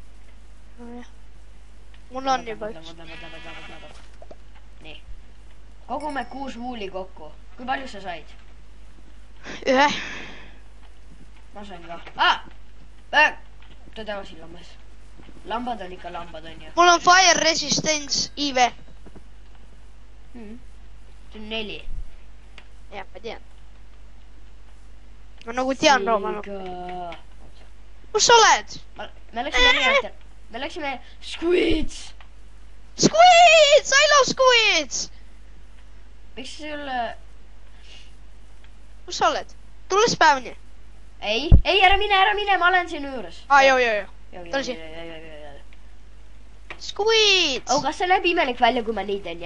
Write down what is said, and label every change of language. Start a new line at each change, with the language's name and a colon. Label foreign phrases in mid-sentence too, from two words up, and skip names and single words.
Estonian: Mul on juba üks. Nii. Kogume 6 vuuli kokku. Kui palju sa said? 1. Ma sain ka. Ta tagasi lammas. Lambad on ikka lambad, on ju. Mul on
English: fire resistance IV.
Estonian: See on 4. Jah, ma tean. Ma nagu tean Roomanu. Kus sa oled? Me läksime Squids! Squids!
English: I love Squids!
Estonian: Miks sulle... Kus sa oled? Tule späevni. Ei, ära mine, ma olen sinu juures. Joo. Tule siin. Squids! Kas see näeb imelik välja, kui ma nii teen?